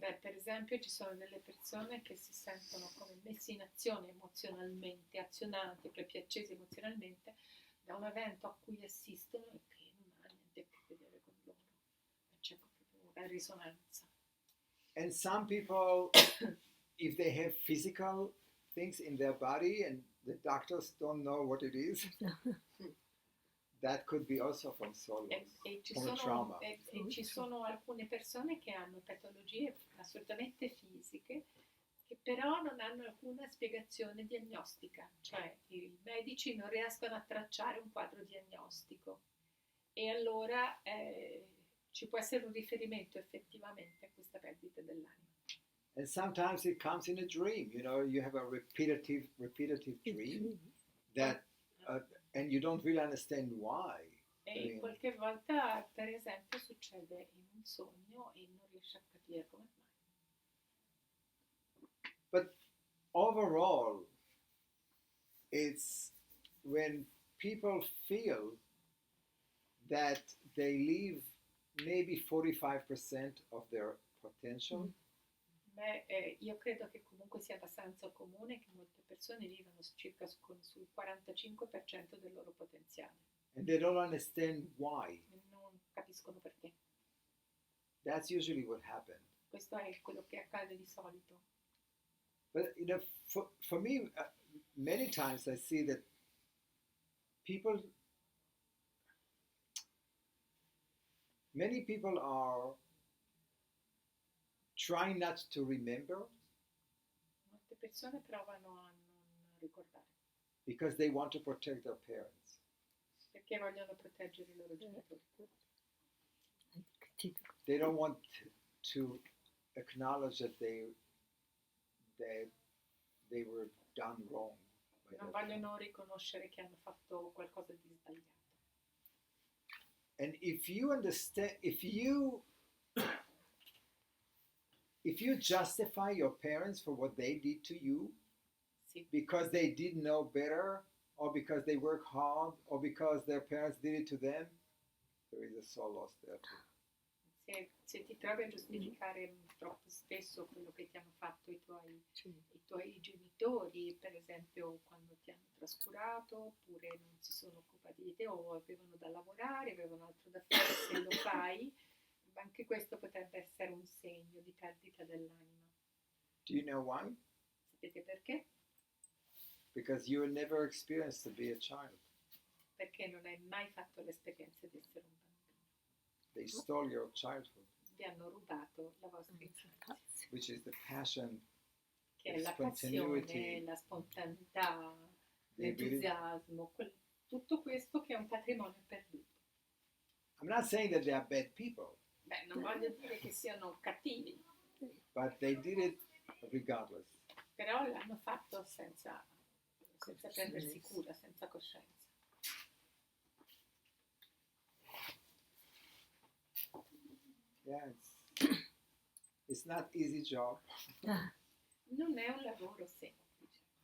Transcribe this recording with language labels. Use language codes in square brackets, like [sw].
[it] Beh, per esempio ci sono delle persone che si sentono come messi in azione emozionalmente, azionati, proprio accesi emozionalmente da un evento a cui assistono e che non ha niente a che vedere con loro. E c'è proprio una risonanza. [en] And some people, if they have physical things in their body and the doctors don't know what it is, that could be also from soul loss, from a trauma. [it] Ci sono alcune persone che hanno patologie assolutamente fisiche che però non hanno alcuna spiegazione diagnostica, cioè i medici non riescono a tracciare un quadro diagnostico e allora ci può essere un riferimento effettivamente a questa perdita dell'anima. [en] And sometimes it comes in a dream. You know, you have a repetitive dream that and you don't really understand why. [it] E qualche volta, per esempio, succede in un sogno e non riesci a capire come mai. [en] But overall, it's when people feel that they leave maybe 45% of their potential, [it] Beh, io credo che comunque sia abbastanza comune che molte persone vivano circa sul 45% del loro potenziale [en] and they don't understand why. [it] e non capiscono perché. [en] That's usually what happens. [it] Questo è quello che accade di solito. [en] But you know, for me, many times I see that many people are trying not to remember [it] Molte persone provano a non ricordare [en] because they want to protect their parents. [it] perché vogliono proteggere i loro genitori. [en] They don't want to acknowledge that they were done wrong. by [it] Non vogliono riconoscere che hanno fatto qualcosa di sbagliato. [en] And if you understand, if you justify your parents for what they did to you [it] Sì. [en] because they didn't know better, or because they work hard, or because their parents did it to them, there is a soul lost there too. [it] Se ti trovi a giustificare troppo spesso quello che ti hanno fatto i tuoi genitori, per esempio quando ti hanno trascurato, oppure non si sono occupati di te o avevano da lavorare, avevano altro da fare, se lo fai, anche questo potrebbe essere un segno di perdita dell'anima. [en] Do you know why? [it] Sapete perché? [en] Because you never experienced to be a child. [it] Perché non hai mai fatto l'esperienza di essere un bambino. [en] They stole your childhood, [it] Vi hanno rubato la vostra infanzia, [en] which is the passion, [it] che è la passione, la spontaneità, [en] They really- [it] l'entusiasmo, tutto questo che è un patrimonio perduto. [en] I'm not saying that they are bad people, [it] Beh, non voglio dire che siano cattivi, [en] but they did it regardless. [it] però l'hanno fatto senza prendersi cura, senza coscienza. [en] Yeah, it's not easy job, [it] Non è un lavoro semplice,